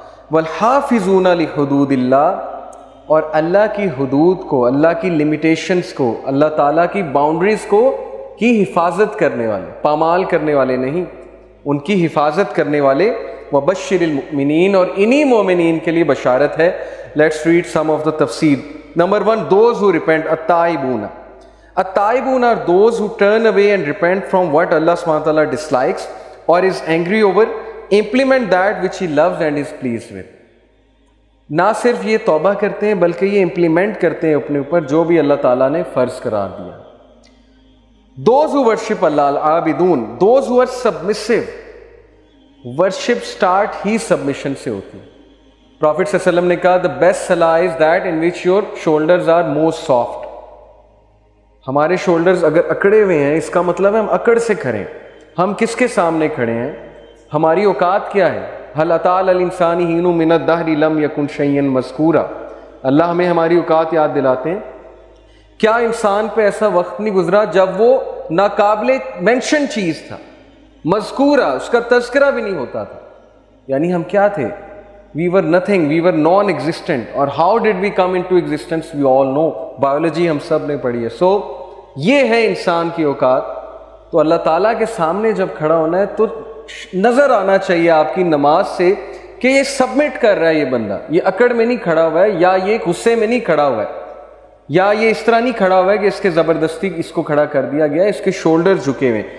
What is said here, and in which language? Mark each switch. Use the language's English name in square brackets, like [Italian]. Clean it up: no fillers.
[Arabic] والحافظون لحدود اللہ، [Urdu] اور اللہ کی حدود کو، اللہ کی لمیٹیشنز کو، اللہ تعالیٰ کی باؤنڈریز کو کی حفاظت کرنے والے، پامال کرنے والے نہیں، ان کی حفاظت کرنے والے. [Arabic] وبشر المؤمنین، [Urdu] اور انہی مومنین کے لیے بشارت ہے. [English] Let's read some of the تفسیر. Number 1، those who repent. التائبون، التائبون are those who turn away and repent from what Allah subhanahu wa ta'ala dislikes or is angry over, implement that which He loves and is pleased with. [Urdu] نہ صرف یہ توبہ کرتے ہیں بلکہ یہ implement کرتے ہیں اپنے اوپر جو بھی اللہ تعالیٰ نے فرض قرار دیا. [English] Those who worship Allah, العابدون، those who are submissive. worship start [Urdu] he submission سے ہوتی ہے. [English] Prophet صلی اللہ علیہ وسلم [Urdu] نے کہا [English] the best salah is that in which your shoulders are most soft. [Urdu] ہمارے شولڈرز اگر اکڑے ہوئے ہیں اس کا مطلب ہے ہم اکڑ سے کھڑے ہیں. ہم کس کے سامنے کھڑے ہیں؟ ہماری اوقات کیا ہے؟ [Arabic] هل اتى على الانسان حين من الدهر لم يكن شيئا مذكورا. [Urdu] اللہ ہمیں ہماری اوقات یاد دلاتے ہیں. کیا انسان پہ ایسا وقت نہیں گزرا جب وہ ناقابل مینشن چیز تھا، مذکورہ، اس کا تذکرہ بھی نہیں ہوتا تھا. یعنی ہم کیا تھے؟ [English] we were nothing, we were non existent. اور how did we come into existence? we all know. [Urdu] Biology ہم سب نے پڑھی ہے. سو یہ ہے انسان کی اوقات. تو اللہ تعالیٰ کے سامنے جب کھڑا ہونا ہے تو نظر آنا چاہیے آپ کی نماز سے کہ یہ سبمٹ کر رہا ہے، یہ بندہ یہ اکڑ میں نہیں کھڑا ہوا ہے، یا یہ غصے میں نہیں کھڑا ہوا ہے، یا یہ اس طرح نہیں کھڑا ہوا ہے کہ اس کے زبردستی اس کو کھڑا کر دیا گیا ہے، اس کے شولڈر جھکے ہوئے.